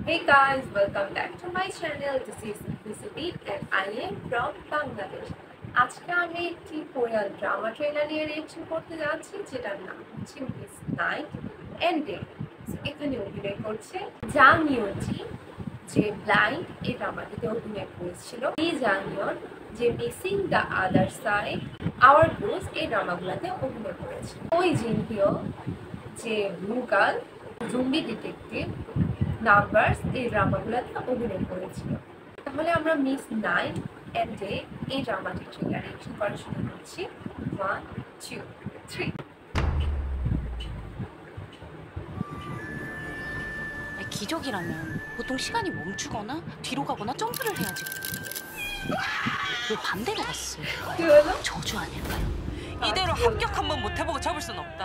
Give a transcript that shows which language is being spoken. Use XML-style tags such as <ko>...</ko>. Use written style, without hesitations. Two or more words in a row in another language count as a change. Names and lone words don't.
<en>Hey guys, welcome back to my channel. This is Simplicity and I am from Bangladesh.</en> <bn>আজকে আমি একটি কোরিয়ান ড্রামা ট্রেলার নিয়ে রিঅ্যাকশন করতে যাচ্ছি যেটার নাম হচ্ছে মিস নাইট এন্ড ডে। এখানে অভিনয় করছে জাং ইয়নজি, যে ব্লাইন্ড এই ড্রামাটিতে অভিনয় করেছিল, লি জাংইয়ন যে মিসিং দ্য আদার সাইড, আওয়ার গোস এই ড্রামাগুলোতে অভিনয় করেছে, ওই জিন হিও যে ব্লু গার্ল, জুম্বি ডিটেকটিভ, নাম্বারস এই ড্রামাগুলোতে অভিনয় করেছিল। তাহলে আমরা মিস নাইট এন্ড ডে এই ড্রামাটি ট্রেলার রিঅ্যাকশন করা শুরু করছি। 1, 2, 3.</bn> <ko>기적이라면 보통 시간이 멈추거나 뒤로 가거나 점프를 해야지. 왜 반대로 갔어? 저주 아닐까요? 이대로 합격 한번 못 해보고 접을 순 없다.</ko>